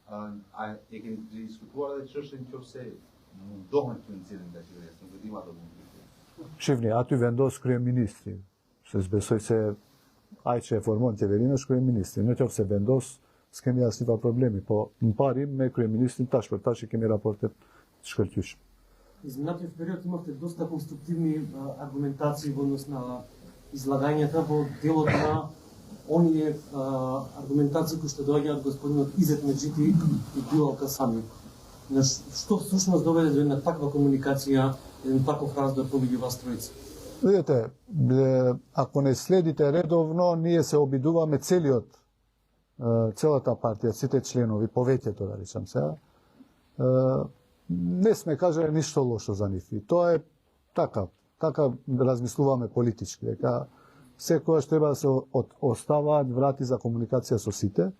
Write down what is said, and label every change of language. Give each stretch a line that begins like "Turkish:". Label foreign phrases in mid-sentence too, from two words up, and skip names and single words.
Albanian: A e keni diskutuar edhe çështën nëse mundohen të nxjerrin nga qeveria, nuk e di ato mund. Shifni, aty vendos kryeministri, se s'besoj se ai që e formon qeverinë është kryeministri. Nëse vendos, s'kemi asnjë problemi, po në parim me kryeministrin tash për tash kemi raportet të shkëlqyeshme.
Macedonian: Изминатиот период имавте доста конструктивни аргументации во однос на излагањата во делот на оние аргументации кои што доаѓаат од господинот Изет Меджити и Билал Касами. Што всушност доведе до една таква комуникација, еден таков раздор помеѓу вас тројца? Видите, ако не следите редовно, ние се обидуваме целата партија, сите членови, повеќето да речам сега, не сме кажали ништо лошо за нив. И тоа е така размислуваме политички, дека секојаш треба да се оставаат врати за комуникација со сите.